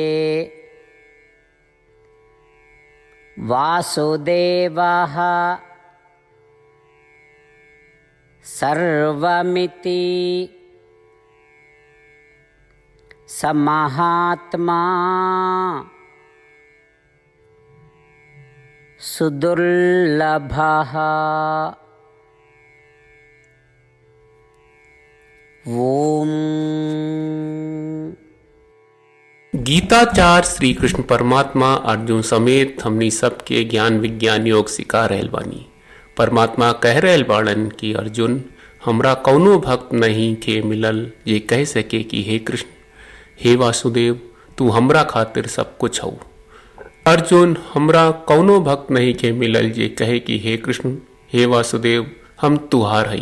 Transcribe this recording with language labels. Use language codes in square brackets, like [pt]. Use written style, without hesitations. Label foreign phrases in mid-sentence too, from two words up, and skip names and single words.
[sa] वासुदेवः सर्वमिति स महात्मा सुदुर्लभः। ओम। [bho] गीताचार्य श्री कृष्ण परमात्मा अर्जुन समेत हमनी सबके ज्ञान विज्ञान योग सिखा रहल बानी। परमात्मा कह रहल बाड़न कि अर्जुन, हमरा कौनो भक्त नहीं के मिलल जे कह सके कि हे कृष्ण, हे वासुदेव, तू हमरा खातिर सब कुछ हऊ। अर्जुन, हमरा कौनो भक्त नहीं के मिलल जे कहे कि हे कृष्ण, हे वासुदेव, हम तुहार हई।